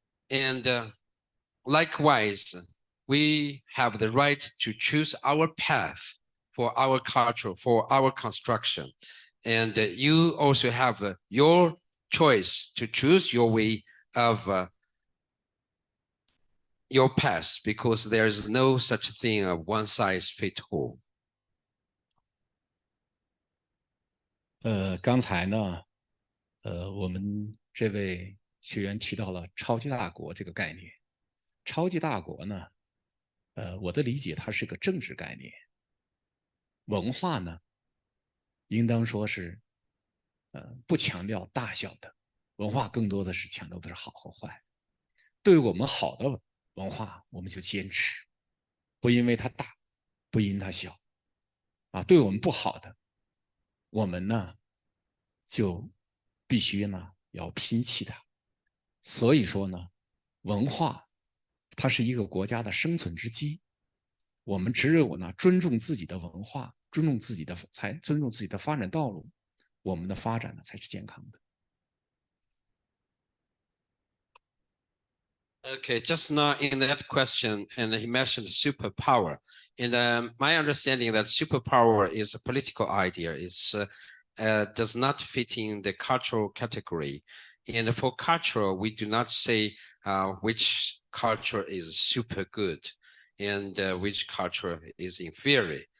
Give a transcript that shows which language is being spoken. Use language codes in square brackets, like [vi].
[en] And likewise, we have the right to choose our path for our culture, for our construction. And you also have your choice to choose your way of your path, because there is no such thing of one size fits all. [zh] 刚才呢，我们这位学员提到了超级大国这个概念。超级大国呢，我的理解它是个政治概念。文化呢，应当说是，不强调大小的，文化更多的是强调的是好和坏。对于我们好的文化，我们就坚持，不因为它大，不因它小，对我们不好的，我们呢就必须呢要摒弃它。所以说呢，文化它是一个国家的生存之基。我们只有呢尊重自己的文化，尊重自己的发展道路，我们的发展呢才是健康的。 [en] Okay, just now in that question, and he mentioned superpower. And my understanding that superpower is a political idea. It does not fit in the cultural category. And for cultural, we do not say which culture is super good and which culture is inferior.